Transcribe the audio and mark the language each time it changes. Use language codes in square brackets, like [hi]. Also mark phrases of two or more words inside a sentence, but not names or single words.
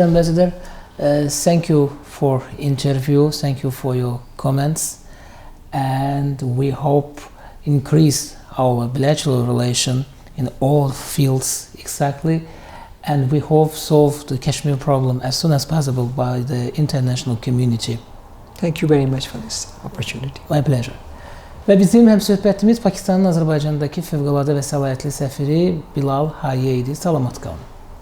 [en] Ambassador, thank you for interview, thank you for your comments, and we hope increase our bilateral relation in all fields exactly, and we hope solve the Kashmir problem as soon as possible by the international community. Thank you very much for this opportunity. My pleasure. [az] Və bizim həmsöhbətimiz Pakistanın Azərbaycandakı fövqəladə və səlahiyyətli səfiri BILAL B.Hayee idi. Salamat qalın.